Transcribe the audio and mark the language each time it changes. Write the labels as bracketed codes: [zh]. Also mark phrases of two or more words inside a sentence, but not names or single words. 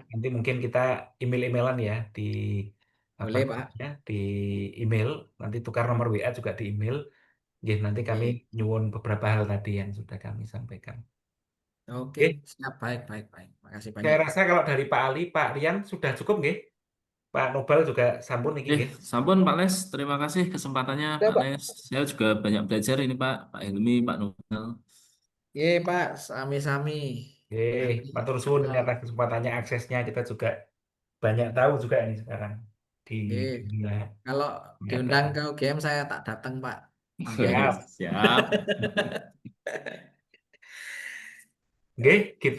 [id] nanti mungkin kita email-emailan ya di apa boleh Pak. namanya di email. Nanti tukar nomor WA juga di email. Oke, nanti kami Oke, nyuwun beberapa hal tadi yang sudah kami sampaikan. oke, Oke, siap, baik, baik, baik. Makasih saya banyak. rasa kalau dari Pak Ali, Pak Rian sudah cukup nggih? [jv] Pak Nobel juga sampun niki nggih. [id] Sampun Pak Les, terima kasih kesempatannya Udah Pak Pak. Les. Saya juga banyak belajar ini Pak Helmi, Pak Nobel. Iya Pak, sami-sami. Oke, Nanti [jv] matur suwun [id] kalau ini atas kesempatannya, aksesnya kita juga banyak tahu juga ini sekarang di eh, dunia kalau nyata. diundang ke UGM saya tak datang Pak. Sampai. Siap. Siap. Oke, gitu.